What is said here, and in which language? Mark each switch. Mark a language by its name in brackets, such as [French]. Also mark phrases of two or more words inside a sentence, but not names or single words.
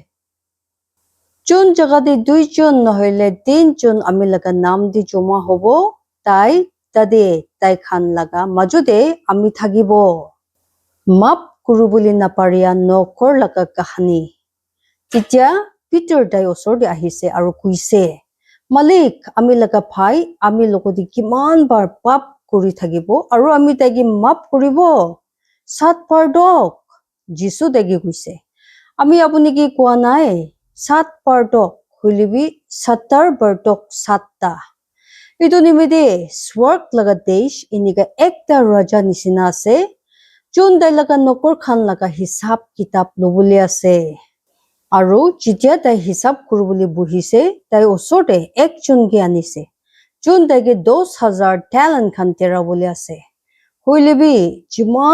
[Naga Pidgin] chun jaga de duijon nohoile tinjon ami laga naam di joma hobo tai tade tai khan laga majode ami thakibo map kuru boli naparia nokor laga kahani titia Peter dai osor de ahise aru kuise malik ami laga bhai ami logodi kiman bar pap kuri thakibo aru ami taigi map kuribo 7 bar dok jisu dagi kuise ami apuni ki koa nai 7 bar dok hulibi 70 bar dok 7 ta itu nimide swarg laga desh iniga ekta raja nisina ase chun dai laga nokor khan laga hisab kitab lobuli ase aru jitia tai hisab kurubuli buhise tai osor de ekjon ki anise chun daige 10,000 talent khan tera boli ase hoile bi jiman